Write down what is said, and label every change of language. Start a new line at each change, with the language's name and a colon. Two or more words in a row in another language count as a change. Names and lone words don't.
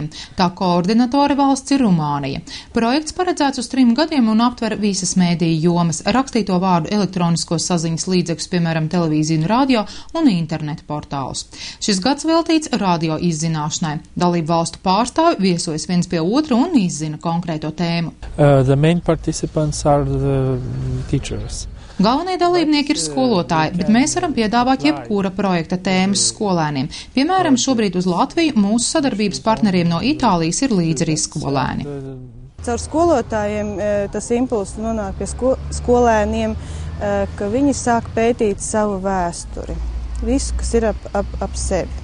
Latvian: Tā koordinatore valsts ir Rumānija. Projekts paredzēts uz 3 gadiem un aptver visas mēdīju jomas, rakstīto vārdu elektronisko saziņas līdzekļus, piemēram, televīziju un radio un internetu portālus. Šis gads veltīts radio izzināšanai. Dalību valstu pārstāvi viesojas viens pie otra un izzina konkrēto tēmu.
English: The main participants are the teachers.
Latvian: Galvenie dalībnieki ir skolotāji, bet mēs varam piedāvāt jebkura projekta tēmas skolēniem. Piemēram, šobrīd uz Latviju mūsu sadarbības partneriem no Itālijas ir līdz arī skolēni. Caur skolotājiem tas impulss nonāk pie skolēniem, ka viņi sāk pētīt savu vēsturi, visu, kas ir ap sevi.